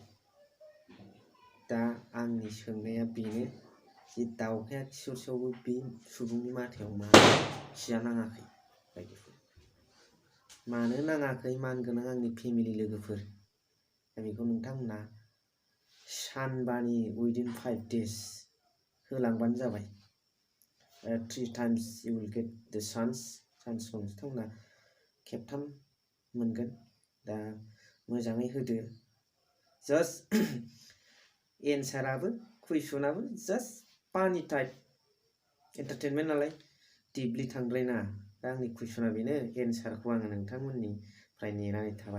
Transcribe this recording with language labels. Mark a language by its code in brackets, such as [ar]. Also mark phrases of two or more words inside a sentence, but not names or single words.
[brx] दा आंनि सोंनाया बेनो जे दाउखाया खिहरसेयावबो बे सुबुंनि माथायाव मानो खिया नाङाखै बायदिफोर? मानो नाङाखै मानगोनां आंनि फेमिलि लोगोफोर? दा बेखौ नोंथांमोना सानबानि उइदिन 5 days होलांबानो जाबाय। [en] 3 times you will get the chance, [brx] चान्सखौ नोंथांमोना खेबथाम मोनगोन। दा मोजाङै होदो, जास्ट एन्साराबो कुइसनाबो जास्ट पानि टाइप, एन्टारटेनमेन्ट नालाय दिपलि थांद्रायनाङा। दा आंनि कुइसना बेनो, एन्सारखौ आङो नोंथांमोननिफ्राय नेनानै थाबाय।